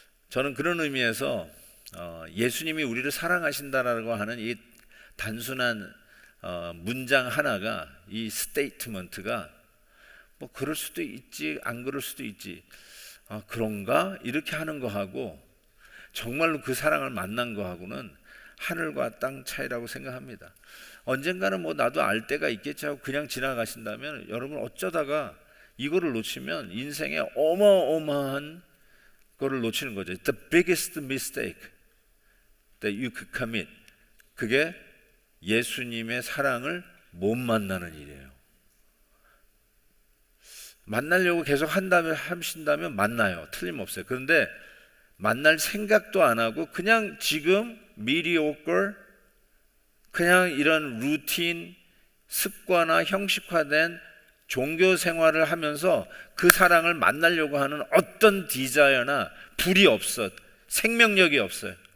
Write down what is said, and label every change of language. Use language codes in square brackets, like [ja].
[ko] 저는 그런 의미에서 예수님이 우리를 사랑하신다라고 하는 이 단순한 문장 하나가, 이 스테이트먼트가 뭐 그럴 수도 있지 안 그럴 수도 있지, 그런가 이렇게 하는 거하고 정말로 그 사랑을 만난 거하고는 하늘과 땅 차이라고 생각합니다. 언젠가는 뭐 나도 알 때가 있겠지 하고 그냥 지나가신다면 여러분 어쩌다가 이거를 놓치면 인생에 어마어마한 거를 놓치는 거죠. [en] The biggest mistake that you could commit. [ko] 그게 예수님의 사랑을 못 만나는 일이에요. 만나려고 계속 하신다면 만나요. 틀림없어요. 그런데 만날 생각도 안 하고 그냥 지금 mediocre, 그냥 이런 루틴, 습관화, 형식화된 종교 생활을 하면서 그 사랑을 만나려고 하는 어떤 디자이어나 불이 없어, 생명력이 없어요.